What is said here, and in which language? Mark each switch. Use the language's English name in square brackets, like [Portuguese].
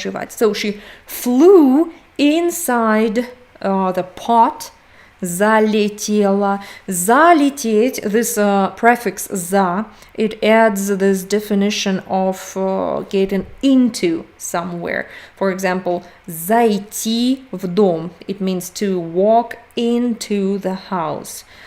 [English] So she flew inside the pot. [Russian] Залетела. [English] Залететь, this prefix za, it adds this definition of getting into somewhere. For example, [Russian] зайти в дом. [English] It means to walk into the house.